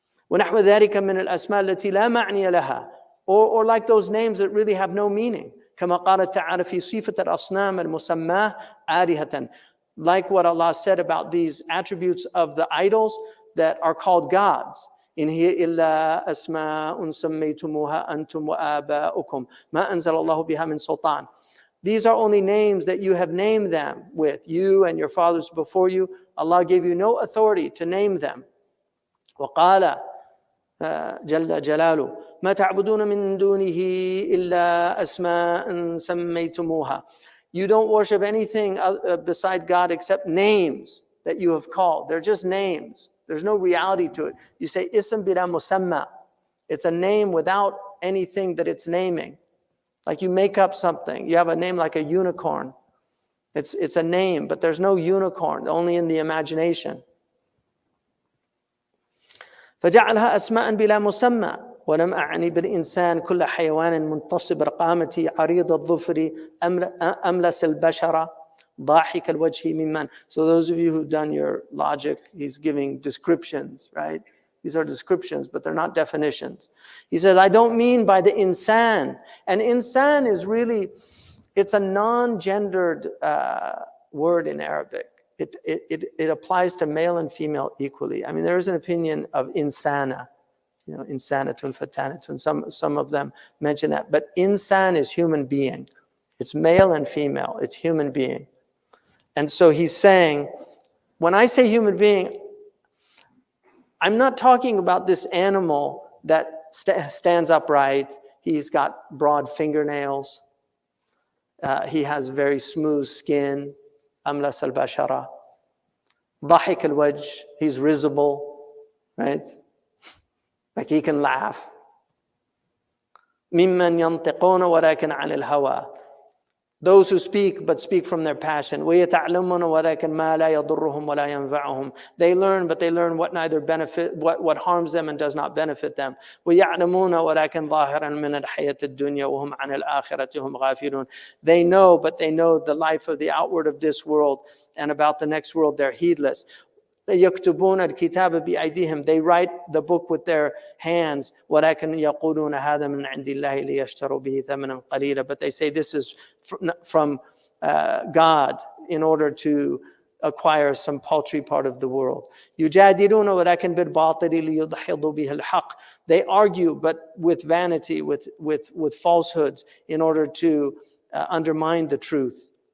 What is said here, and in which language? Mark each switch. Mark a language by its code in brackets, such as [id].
[ar] وَنَحْوَ ذَلِكَ مِنَ الْأَسْمَاءِ الَّتِي لَا مَعْنِيَ لَهَا, [en] or like those names that really have no meaning. [ar] كما قال تعالى في صفة الأصنام المسماة آلهة, [en] like what Allah said about these attributes of the idols that are called gods. [ar] إن هي إلا أسماء سميتموها أنتم وآباؤكم ما أنزل الله بها من سلطان. [en] These are only names that you have named them with, you and your fathers before you. Allah gave you no authority to name them. [ar] وقال جل جلاله ما تعبدون من دونه إلا أسماء سميتموها. [en] You don't worship anything beside God except names that you have called. They're just names. There's no reality to it. You say [ar] ism bila musamma. [en] It's a name without anything that it's naming. Like you make up something. You have a name like a unicorn. It's a name, but there's no unicorn, only in the imagination. [ar] فجعلها أسماء بلا مسمى ولم أعني بالإنسان كل حيوان منتصب رقامتي عريض الظفر أملس البشرة ضاحك الوجه ممن. [en] So those of you who've done your logic, he's giving descriptions, right? These are descriptions, but they're not definitions. He says, I don't mean by the insan. And insan is really, it's a non-gendered word in Arabic. It applies to male and female equally. I mean, there is an opinion of insana, you know, insanatun, fatanatun. Some of them mention that. But insan is human being. It's male and female. It's human being. And so he's saying, when I say human being, I'm not talking about this animal that stands upright. He's got broad fingernails. He has very smooth skin. [ar] أملس البشرة ضحك الوجه, [en] he's risible, right? Like he can laugh. [ar] ممن ينطقون ولكن عن الهوى. [en] Those who speak, but speak from their passion. [ar] وَيَتَعْلَمُونَ وَلَكِنْ مَا لَا يَضُرُّهُمْ وَلَا يَنْفَعُهُم. [en] They learn, but they learn what neither benefit, what harms them and does not benefit them. [ar] وَيَعْلَمُونَ وَلَكِنْ ظَاهِرًا مِنَ الْحَيَاةِ الدُّنْيَا وَهُمْ عَنِ الْآخِرَةِ هُمْ غَافِلُونَ. [en] They know, but they know the life of the outward of this world, and about the next world they're heedless. [ar] يكتبون الكتاب بأيديهم. [en] They write the book with their hands. [ar] ولكن يقولون هذا من عند الله ليشتروا به ثمنا قليلا. [en] But they say this is from God in order to acquire some paltry part of the world. [ar] يجادلون ولكن بالباطل ليدحضوا به الحق. [en] They argue, but with vanity, with falsehoods, in order to undermine the truth.